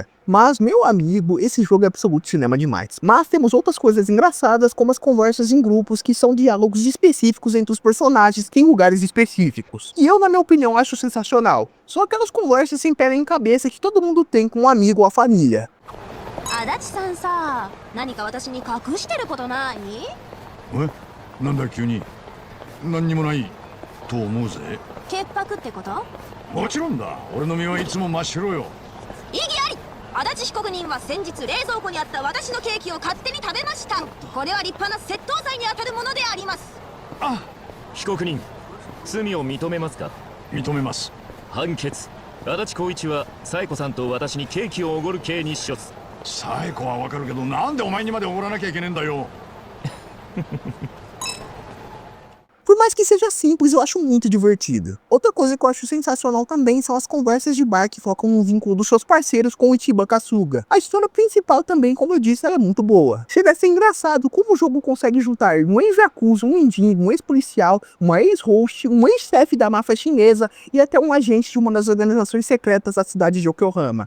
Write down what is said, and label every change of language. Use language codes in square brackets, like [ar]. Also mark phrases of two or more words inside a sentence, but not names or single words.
[pt] Mas, meu amigo, esse jogo é absoluto cinema demais. Mas temos outras coisas engraçadas, como as conversas em grupos, que são diálogos específicos entre os personagens em lugares específicos. E eu, na minha opinião, acho sensacional. São aquelas conversas sem pé nem cabeça que todo mundo tem com um amigo ou a família. [ja] 足立さんさ、何か私に隠してることない？え、なんだ急に。何にもないと思うぜ。潔白ってこと？もちろんだ。俺の身はいつも真っ白よ。異議あり。足立被告人は先日冷蔵庫にあった私のケーキを勝手に食べました。これは立派な窃盗罪に当たるものであります。あ、被告人、罪を認めますか？認めます。判決足立光一は冴子さんと私にケーキをおごる系にしょつ。最後はわかるけど、なんでお前にまでおごらなきゃいけねえんだよ。 [pt] Por mais que seja simples, eu acho muito divertido. Outra coisa que eu acho sensacional também são as conversas de bar que focam no vínculo dos seus parceiros com o Ichiban Kasuga. A história principal também, como eu disse, ela é muito boa. Chega a ser engraçado como o jogo consegue juntar um ex-yakuza, um mendigo, um ex-policial, uma ex-host, um ex-chefe da máfia chinesa e até um agente de uma das organizações secretas da cidade de Yokohama.